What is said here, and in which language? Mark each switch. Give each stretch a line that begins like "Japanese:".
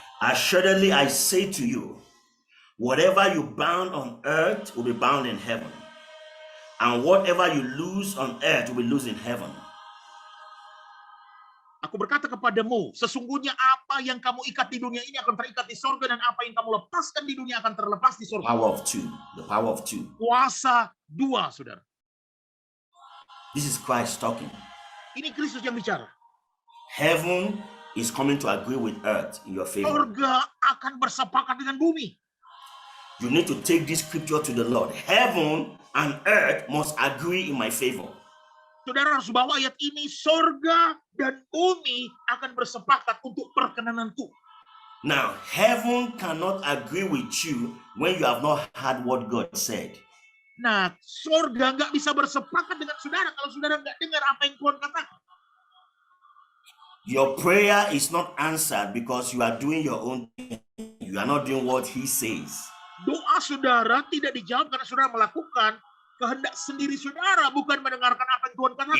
English: Assuredly I say to you, whatever you bound on earth will be bound in heaven, and whatever you loose on earth will be loosed in heaven.
Indonesian: Aku berkata kepadamu, sesungguhnya apa yang kamu ikat di dunia ini akan terikat di sorga, dan apa yang kamu lepaskan di dunia akan terlepas di sorga.
English: Power of two, the power of two.
Indonesian: Kuasa dua, saudara.
English: This is Christ talking.
Indonesian: Ini Kristus yang bicara.
English: Heaven is coming to agree with earth in your favor.
Indonesian: Sorga akan bersepakat dengan bumi.
English: You need to take this scripture to the Lord. Heaven and earth must agree in my favor.
Indonesian: Saudara harus bawa ayat ini, sorga dan bumi akan bersepakat untuk perkenananku.
English: Now, heaven cannot agree with you when you have not heard what God said.
Indonesian: Nah, sorga nggak bisa bersepakat dengan saudara kalau saudara nggak dengar apa yang Tuhan katakan.
English: Your prayer is not answered because you are doing your own thing. You are not doing what He says.
Indonesian: Doa saudara tidak dijawab karena saudara melakukan kehendak sendiri saudara, bukan mendengarkan apa yang Tuhan katakan.